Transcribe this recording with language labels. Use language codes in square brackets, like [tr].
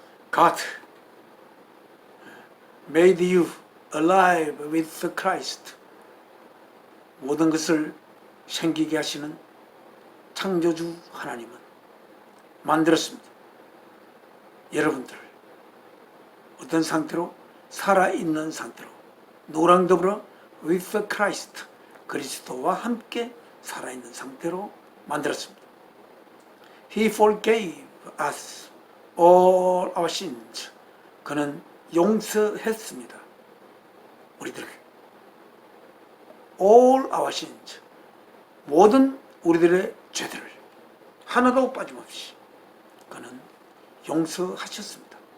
[en] God made you alive with Christ. [ko] 모든 것을 생기게 하시는 창조주 하나님은 만들었습니다. 여러분들을 어떤 상태로? 살아있는 상태로, 누구랑 더불어? with Christ, 그리스도와 함께 살아있는 상태로 만들었습니다. [en] He forgave us all our sins. [ko] 그는 용서했습니다. 우리들 all our sins, 모든 우리들의 죄들을 하나도 빠짐없이 그는 용서하셨습니다.